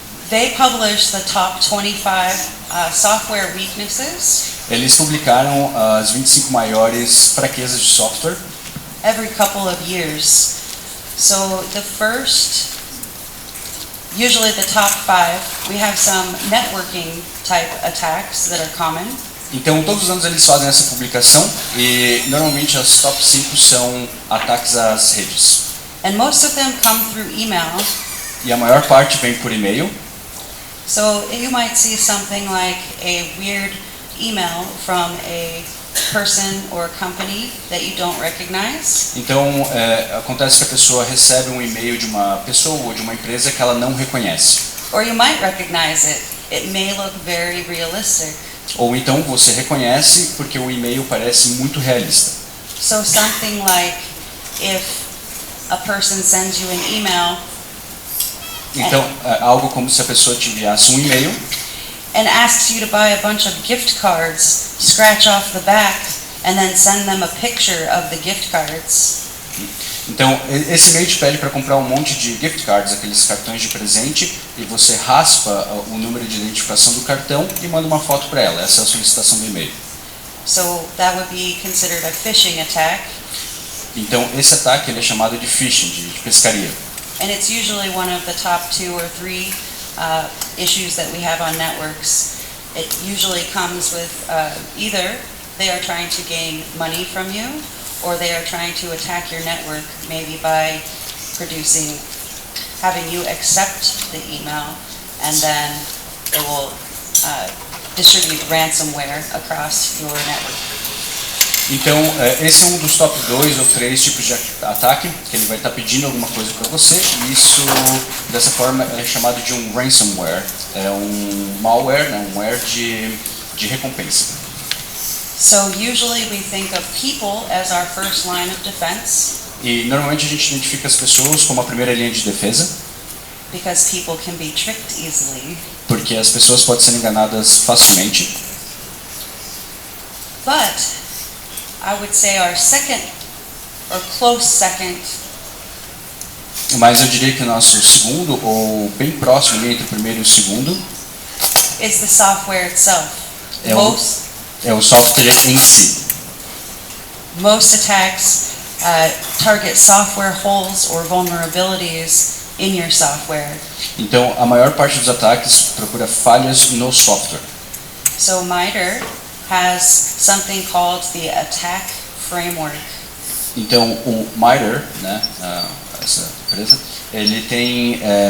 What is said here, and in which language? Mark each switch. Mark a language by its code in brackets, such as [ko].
[en] They publish the top 25 software weaknesses. [pt] Eles publicaram as 25 maiores fraquezas de software. [en] every couple of years. So the first, usually the top 5, we have some networking type attacks that are common. [pt] Então, todos os anos eles fazem essa publicação e normalmente as top 5 são ataques às redes. [en] And most of them come through email. [pt] E a maior parte vem por e-mail. [en] So you might see something like a weird email from a person or company that you don't recognize. [pt] Então, acontece que a pessoa recebe um e-mail de uma pessoa ou de uma empresa que ela não reconhece. [en] Or you might recognize it. It may look very realistic. [pt] Ou então você reconhece porque o e-mail parece muito realista. [en] So something like if a person sends you an email [pt] Então, algo como se a pessoa te enviasse um e-mail [en] and asks you to buy a bunch of gift cards, scratch off the back, and then send them a picture of the gift cards. [pt] Então, esse e-mail te pede para comprar um monte de gift cards, aqueles cartões de presente, e você raspa o número de identificação do cartão e manda uma foto para ela. Essa é a solicitação do e-mail. [en] So that would be considered a phishing attack. [pt] Então, esse ataque ele é chamado de phishing, de pescaria. [en] And it's usually one of the top 2 or 3 issues that we have on networks. It usually comes with either they are trying to gain money from you, or they are trying to attack your network, maybe by having you accept the email, and then it will distribute ransomware across your network. [pt] Então, esse é um dos top 2 ou 3 tipos de ataque, que ele vai estar pedindo alguma coisa para você, e isso, dessa forma, é chamado de um ransomware. É um malware, né, um ware de recompensa. [en] So usually we think of people as our first line of defense. [pt] E normalmente a gente identifica as pessoas como a primeira linha de defesa, [en] Because people can be tricked easily. [pt] porque as pessoas podem ser enganadas facilmente. [en] But I would say our second or close second [pt] Mas eu diria que o nosso segundo, ou bem próximo entre o primeiro e o segundo, [en] is the software itself. [pt] é o software em si. [en] Most attacks target software holes or vulnerabilities in your software. [pt] Então, a maior parte dos ataques procura falhas no software. [en] So MITRE has something called the attack framework. [pt] Então, o MITRE, né, essa empresa, ele tem,